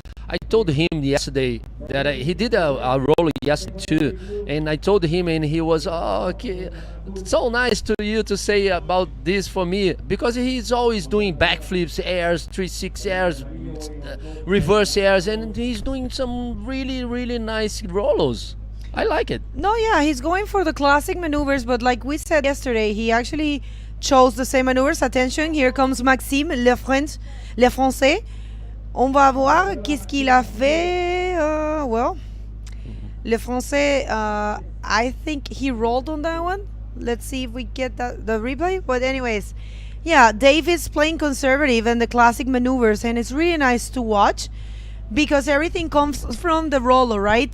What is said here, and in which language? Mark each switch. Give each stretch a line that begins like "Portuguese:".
English: I told him yesterday that he did a roller yesterday too, and I told him, and he was, okay, it's so nice to you to say about this for me, because he's always doing backflips, airs, 360 airs, reverse airs, and he's doing some really nice rollers. I like it. No, yeah, he's going for the classic maneuvers, but like we said yesterday, he actually chose the same maneuvers. Attention, here comes Maxime,
French: le Français. On va voir qu'est-ce qu'il a fait. Le Français,
English: I think he rolled on that one. Let's see if we get the replay. But anyways, yeah, Dave is playing conservative and the classic maneuvers, and it's really nice to watch because everything comes from the roller, right?